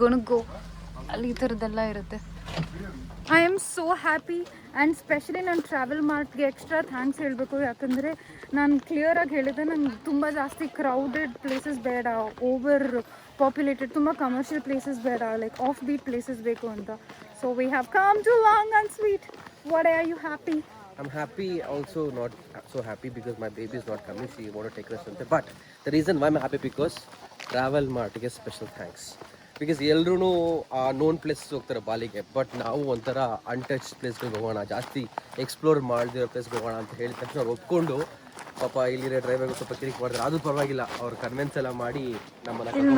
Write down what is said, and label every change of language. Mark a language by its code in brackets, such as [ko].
[kn] ಗೋ ಅಲ್ಲಿ ಈ ಥರದ್ದೆಲ್ಲ ಇರುತ್ತೆ. [en] I am so happy. [kn] And specially ನಾನು ಟ್ರಾವೆಲ್ ಮಾರ್ಟ್ಗೆ ಎಕ್ಸ್ಟ್ರಾ ಥ್ಯಾಂಕ್ಸ್ ಹೇಳಬೇಕು. ಯಾಕಂದರೆ ನಾನು ಕ್ಲಿಯರಾಗಿ ಹೇಳಿದೆ, ನಂಗೆ ತುಂಬ ಜಾಸ್ತಿ ಕ್ರೌಡೆಡ್ ಪ್ಲೇಸಸ್ ಬೇಡ, ಓವರ್ ಪಾಪ್ಯುಲೇಟೆಡ್, ತುಂಬ ಕಮರ್ಷಿಯಲ್ ಪ್ಲೇಸಸ್ ಬೇಡ, ಲೈಕ್ ಆಫ್ ಬೀಟ್ ಪ್ಲೇಸಸ್ ಬೇಕು ಅಂತ. [en] So we have come to ಲಹಂಗನ್ sweet. What are you happy? I'm happy, also not so happy because my baby is not coming. She want to take rest on. But the reason why I'm happy because Travel Mart ಗೆ special thanks. [kn] Because ಎಲ್ಲರೂ non places ಹೋಗ್ತಾರೆ ಬಾಲಿಗೆ. But ನಾವು ಒಂಥರ ಅನ್ಟಚ್ ಪ್ಲೇಸ್ಗೆ ಹೋಗೋಣ, ಜಾಸ್ತಿ explore ಮಾಡದಿರೋ ಪ್ಲೇಸ್ಗೆ ಹೋಗೋಣ ಅಂತ ಹೇಳಿದ ತಕ್ಷಣ ಅವ್ರು ಒಪ್ಕೊಂಡು, ಪಾಪ ಇಲ್ಲಿರೋ ಡ್ರೈವರ್ಗೆ ಸ್ವಲ್ಪ ಕಿರಿಕ್ ಮಾಡಿದ್ರೆ ಅದು ಪರವಾಗಿಲ್ಲ, ಅವ್ರು ಕನ್ವಿನ್ಸ್ ಎಲ್ಲ ಮಾಡಿ ನಮ್ಮನ್ನ